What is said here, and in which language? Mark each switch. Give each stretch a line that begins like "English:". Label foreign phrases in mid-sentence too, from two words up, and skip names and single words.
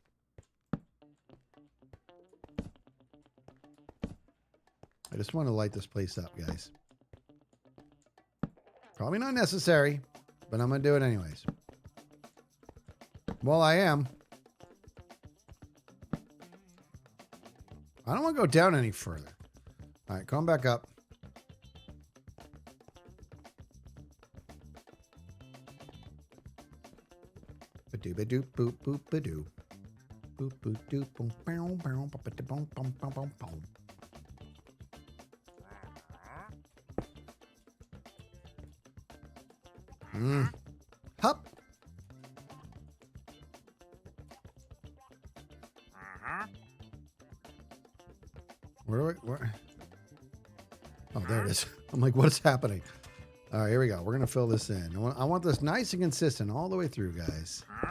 English: I just want to light this place up, guys. Probably not necessary, but I'm going to do it anyways. Well, I am. I don't want to go down any further. All right, come back up. Ba-doo, ba-doo, boop, boop, ba-doo. Boop, boop, doop, boom, boom, boom, boom, boom, boom, boom, boom. Hup. Where? Oh, there it is. I'm like, what's happening? All right, here we go. We're going to fill this in. I want this nice and consistent all the way through, guys.